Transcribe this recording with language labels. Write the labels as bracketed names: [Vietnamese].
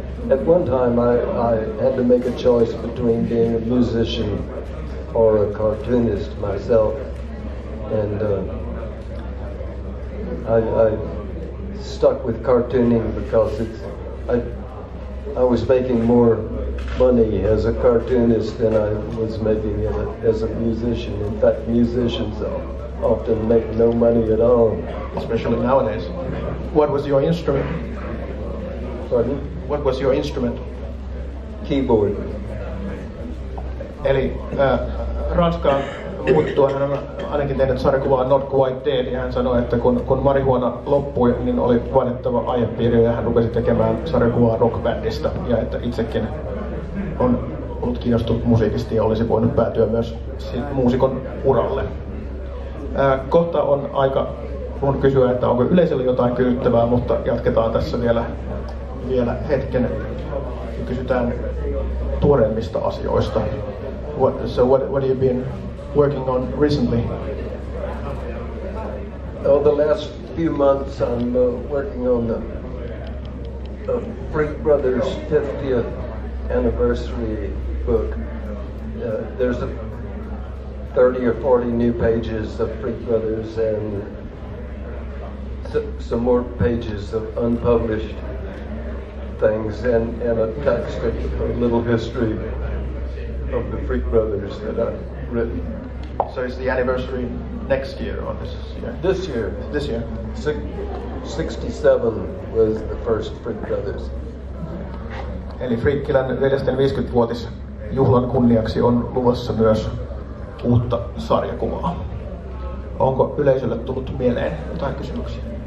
[English] At one time, I had to make a choice between being a musician or a cartoonist myself, and I stuck with cartooning because I was making more money as a cartoonist than I was making it as a musician. In fact, musicians often make no money at all. Especially nowadays. What was your instrument? Pardon? What was your instrument? Keyboard. [Finnish] Eli Ranskaan muuttua hän on ainakin tehnyt sarjakuvaa Not Quite Dead, ja hän sanoi, että kun marihuana loppui, niin oli vaadittava aihepiiri ja hän rupesi tekemään sarjakuvaa rockbändistä, ja että itsekin on ollut kiinnostunut musiikista ja olisi voinut päätyä myös muusikon uralle. Kohta on aika mun kysyä, että onko yleisöllä jotain kysyttävää, mutta jatketaan tässä vielä hetken ja kysytään tuoreimmista asioista. [English] What have you been working on recently? Oh, the last few months I'm working on the Freak Brothers 50th anniversary book. There's 30 or 40 new pages of Freak Brothers and some more pages of unpublished things and a text of a little history of the Freak Brothers that I've written. So is the anniversary next year or this year? This year. This year. 67 was the first Freak Brothers. [Finnish] Eli Friikkilän veljesten 50-vuotisjuhlan kunniaksi on luvassa myös uutta sarjakuvaa. Onko yleisölle tullut mieleen jotain kysymyksiä?